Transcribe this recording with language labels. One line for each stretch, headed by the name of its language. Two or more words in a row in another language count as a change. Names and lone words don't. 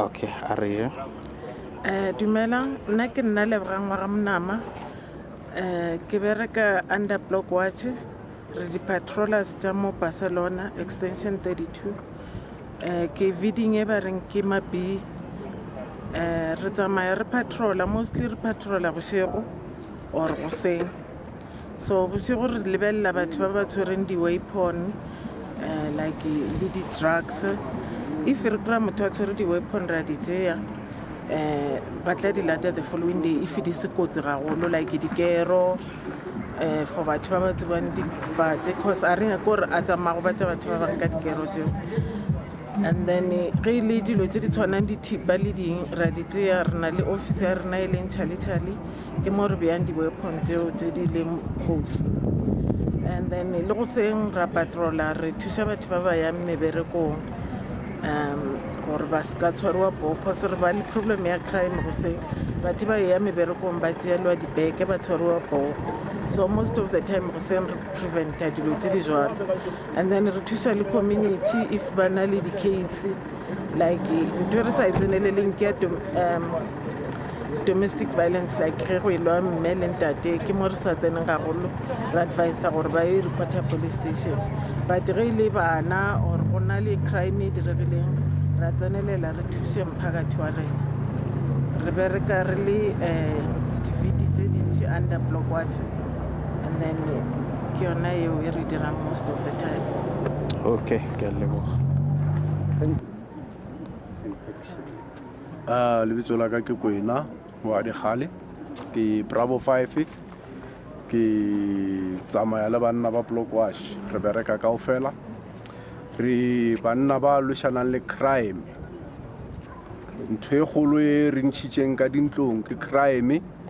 English: Okay, Aria.
Northern Sotho: Dumelang, nna ke nna Lebogang wa Ramnama. Ke bereka under block watch re di patrollers tsa mo Barcelona extension 32. Ke viding e ba reng ke mabi re tsamaya re patrolla, mostly re patrolla bosigo or goseng. So bosigo re lebella batho ba ba tshwereng di-weapon like le di-drugs. If re kry-a motho a tshwere di-weapon ra di tseya ba tla di lata
English: the following day
Northern Sotho: if di se kotsi gagolo like dikero for batho ba ba tsebang dibatse cause a re nyaka gore a tsamaya go batsa batho ba bang ka dikero tseo.
English: And then
Northern Sotho: ge le dilo tse di tshwanang dithipa le ding ra di tseya, re na le office ya rena e leng Chali ke mo re beyang di-weapon tseo tse di leng kotsi.
English: And then
Northern Sotho: le go seng ra patrolla re thusa batho ba ba yang meberekong gore ba ska tshwarwa poo cause re ba le problem ya crime go seng batho ba ya meberekong ba tseelwa dibeke ba tshwarwa poo.
English: So most of the time
Northern Sotho: go seng re preventa dilo tse di jwalo.
English: And then
Northern Sotho: re thusa le community if ba na le di-case like ntho re sa e tseneleleng ke ya
English: domestic violence
Northern Sotho: like ge go elwa mme le ntate ke mo re sa tseneng gagolo re advisa gore ba e reporta
English: police station.
Northern Sotho: But ge ile bana or go na le crime e diregileng ra tsenelela re thuse mphakathi wa rena. Re bereka re le di-vidi tse dintsi under block watch
English: and then
Northern Sotho: ke yona eo e re dirang
English: most of the time.
Northern Sotho: Okay, ke a leboga. Lebitso la ka ke Kwena wa Dikgale ke Bravo 5 ke tsamaya le banna ba Block Wash re bereka kaofela re banna ba lwishanang le crime ntho e kgolo e re ntšhitšeng ka dintlong ke crime